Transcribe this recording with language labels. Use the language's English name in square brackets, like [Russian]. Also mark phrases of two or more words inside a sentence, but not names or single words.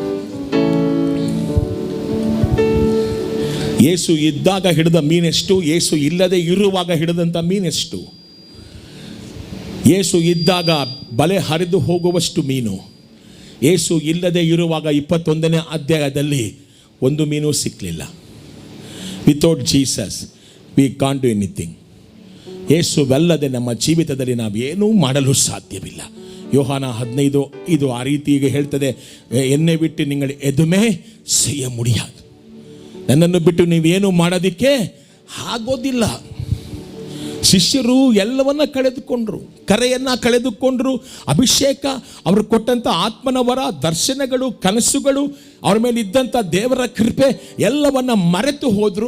[Kannada] ಯೇಸು ಇದ್ದಾಗ ಹಿಡಿದ ಮೀನೆಷ್ಟು, ಯೇಸು ಇಲ್ಲದೆ ಇರುವಾಗ ಹಿಡಿದಂಥ ಮೀನೆಷ್ಟು. ಯೇಸು ಇದ್ದಾಗ ಬಲೆ ಹರಿದು ಹೋಗುವಷ್ಟು ಮೀನು, ಯೇಸು ಇಲ್ಲದೆ ಇರುವಾಗ 21ನೇ ಅಧ್ಯಾಯದಲ್ಲಿ ಒಂದು ಮೀನು ಸಿಕ್ಕಲಿಲ್ಲ. [English] without Jesus we can't do anything. [Kannada] ಯೇಸುವಲ್ಲದೆ ನಮ್ಮ ಜೀವಿತದಲ್ಲಿ ನಾವೇನೂ ಮಾಡಲು ಸಾಧ್ಯವಿಲ್ಲ. [Tamil] ಯೋಹಾನ 15:5 [Kannada] ಆ ರೀತಿ ಹೇಳ್ತದೆ, [Tamil] என்னை விட்டு நீங்கள் எதுவும் செய்ய முடியாது. [Kannada] ನನ್ನನ್ನು ಬಿಟ್ಟು ನೀವೇನು ಮಾಡೋದಿಕ್ಕೆ ಆಗೋದಿಲ್ಲ. ಶಿಷ್ಯರು ಎಲ್ಲವನ್ನ ಕಳೆದುಕೊಂಡ್ರು, ಕರೆಯನ್ನ ಕಳೆದುಕೊಂಡ್ರು. ಅಭಿಷೇಕ, ಅವರು ಕೊಟ್ಟಂತ ಆತ್ಮನ ವರ, ದರ್ಶನಗಳು, ಕನಸುಗಳು, ಅವ್ರ ಮೇಲೆ ಇದ್ದಂಥ ದೇವರ ಕೃಪೆ ಎಲ್ಲವನ್ನ ಮರೆತು ಹೋದ್ರು.